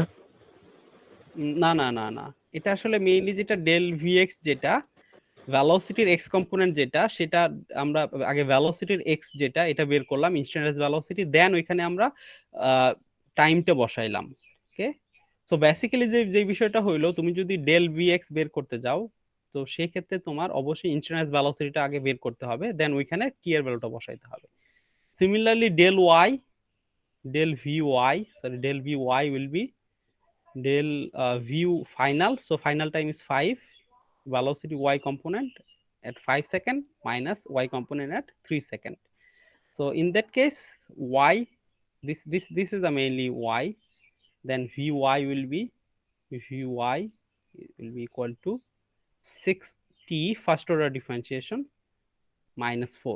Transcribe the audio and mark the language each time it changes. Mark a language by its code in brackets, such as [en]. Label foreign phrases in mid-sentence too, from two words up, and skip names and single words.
[bn] না না না না, এটা আসলে মেইনলি যেটা [en] del Vx [bn] যেটা ভেলোসিটির [en] x component [bn] যেটা, সেটা আমরা আগে ভেলোসিটির এক্স যেটা এটা বের করলাম, [en] instantaneous velocity, [bn] দেন ওইখানে আমরা টাইমটা বসাইলাম। ওকে। [en] so basically [bn] যে বিষয়টা হইলো, তুমি যদি [en] del vx [bn] বের করতে যাও, তো সেই ক্ষেত্রে তোমার অবশ্যই [en] instantaneous velocityটা [bn] আগে বের করতে হবে, দেন ওইখানে টি এর ভ্যালুটা বসাইতে হবে। [en] সিমিলারলি del vy, sorry, del vy will be del v final, so final time is 5, velocity y component at 5 second minus y component at 3 second. So in that case, y, this is the mainly y, then vy will be equal to 6t first order differentiation minus 4.